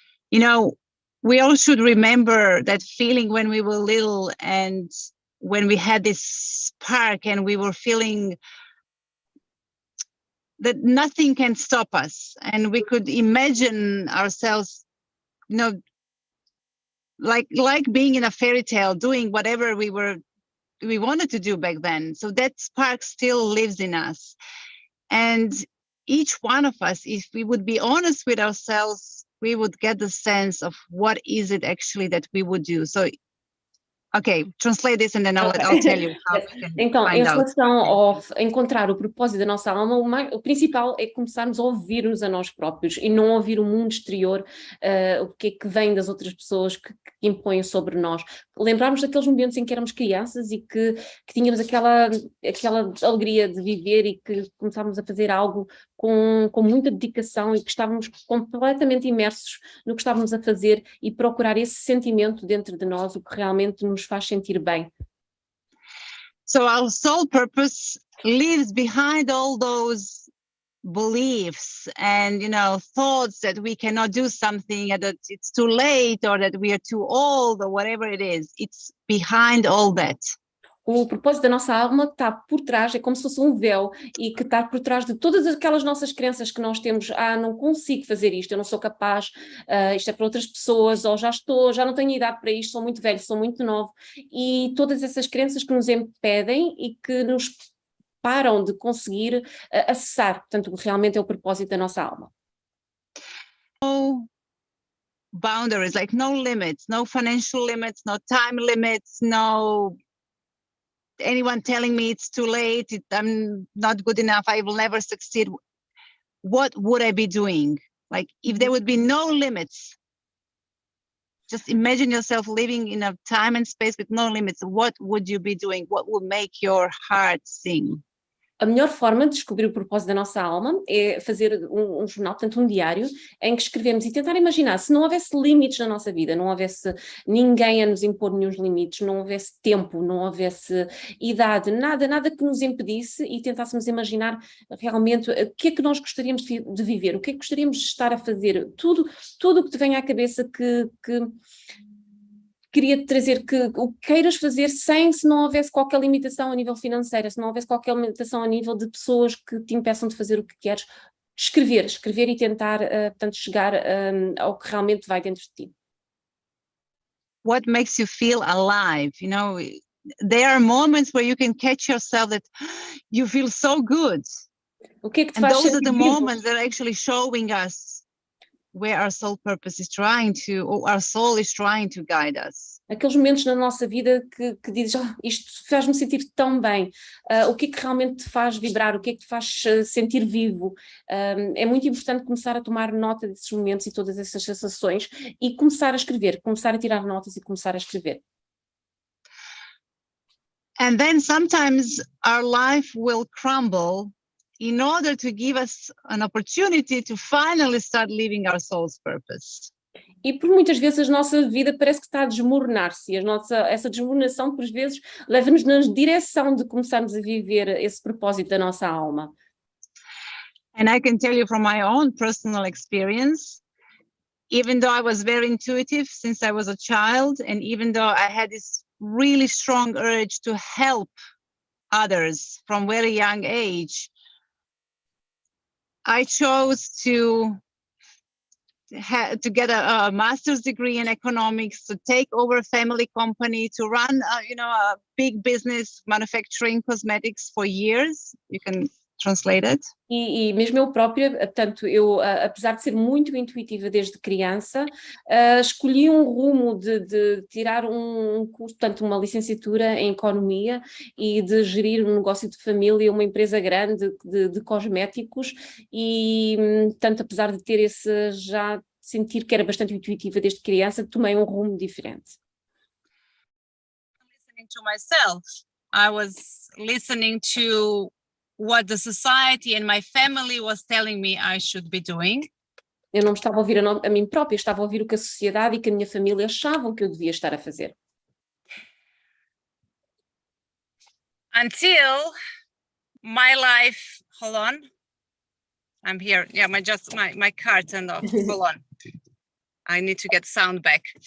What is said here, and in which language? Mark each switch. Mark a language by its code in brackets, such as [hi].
[en] You know, we all should remember that feeling when we were little and when we had this spark and we were feeling that nothing can stop us, and we could imagine ourselves, you know, like being in a fairy tale, doing whatever we wanted to do back then. So that spark still lives in us. And each one of us, if we would be honest with ourselves, we would get the sense of what is it actually that we would do. So, okay, translate this and then I'll tell you how we can [pt] então, [en] find [pt] em [en] out. [pt] relação ao encontrar o propósito da nossa alma, o principal é começarmos a ouvir-nos a nós próprios e não ouvir o mundo exterior, o que é que vem das outras pessoas que impõem sobre nós. Lembrarmos daqueles momentos em que éramos crianças e que tínhamos aquela alegria de viver e que começámos a fazer algo com muita dedicação e que estávamos completamente imersos no que estávamos a fazer e procurar esse sentimento dentro de nós, o que realmente nos faz sentir bem. [en] So our soul purpose lives behind all those beliefs and, thoughts that we cannot do something, that it's too late, or that we are too old, or whatever it is. It's behind all that. [pt] O propósito da nossa alma está por trás, é como se fosse um véu, e que está por trás de todas aquelas nossas crenças que nós temos. Não consigo fazer isto, eu não sou capaz, isto é para outras pessoas, ou já não tenho idade para isto, sou muito velho, sou muito novo, e todas essas crenças que nos impedem e que nos param de conseguir acessar, portanto, realmente é o propósito da nossa alma. [en] No boundaries, like no limits, no financial limits, no time limits, no anyone telling me it's too late, I'm not good enough, I will never succeed. What would I be doing? Like, if there would be no limits, just imagine yourself living in a time and space with no limits. What would you be doing? What would make your heart sing? [pt] A melhor forma de descobrir o propósito da nossa alma é fazer um jornal, portanto um diário, em que escrevemos e tentar imaginar, se não houvesse limites na nossa vida, não houvesse ninguém a nos impor nenhum limites, não houvesse tempo, não houvesse idade, nada que nos impedisse, e tentássemos imaginar realmente o que é que nós gostaríamos de viver, o que é que gostaríamos de estar a fazer, tudo o que te venha à cabeça que queria trazer, que o que queiras fazer se não houvesse qualquer limitação a nível financeiro, se não houvesse qualquer limitação a nível de pessoas que te impeçam de fazer o que queres. Escrever e tentar, portanto, chegar ao que realmente vai dentro de ti. [en] What makes you feel alive? There are moments where you can catch yourself that you feel so good. [pt] O que é que te [en] And [pt] faz [en] those are [pt] sentir [en] the [pt] vivo? [en] moments that are actually showing us where our soul purpose is or our soul is trying to guide us. [pt] Aqueles momentos na nossa vida que dizes, isto faz-me sentir tão bem, o que é que realmente te faz vibrar, o que é que te faz sentir vivo. É muito importante começar a tomar nota desses momentos e todas essas sensações e começar a escrever, começar a tirar notas e começar a escrever. [en] And then sometimes our life will crumble in order to give us an opportunity to finally start living our soul's purpose. [pt] E por muitas vezes a nossa vida parece que está a desmoronar-se, e essa desmoronação por vezes leva-nos na direção de começarmos a viver esse propósito da nossa alma. [en] And I can tell you from my own personal experience, even though I was very intuitive since I was a child, and even though I had this really strong urge to help others from very young age, I chose to get a master's degree in economics, to take over a family company, to run a big business manufacturing cosmetics for years. You can translate it. [pt] E mesmo eu própria, portanto, apesar de ser muito intuitiva desde criança, escolhi um rumo de tirar um curso, portanto, uma licenciatura em economia e de gerir um negócio de família, uma empresa grande de cosméticos, e, portanto, apesar de ter sentir que era bastante intuitiva desde criança, tomei um rumo diferente. [en] Listening to myself, I was listening to what the society and my family was telling me I should be doing. [pt] Eu não estava a ouvir a mim própria, estava a ouvir o que a sociedade e que a minha família achavam que eu devia estar a fazer. [en] Until my life, hold on, I'm here. Yeah, my car turned off. Hold on, I need to get sound back.